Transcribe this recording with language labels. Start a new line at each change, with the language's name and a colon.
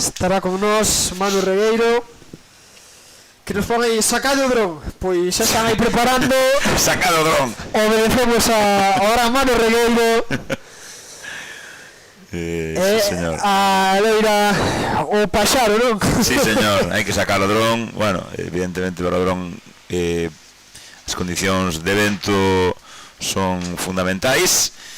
Galician: Estará con nós Manu Regueiro. Que nos pon aí, sacado o dron. Pois xa están aí preparando. Sacado o dron.
Spanish: Obedecemos ahora a Manu Regueiro. Sí, señor.
Galician: A leira o paxaro, non?
Spanish: Sí, señor,
Galician: hai que sacar o dron. Bueno, evidentemente para o dron as condicións de evento son fundamentais.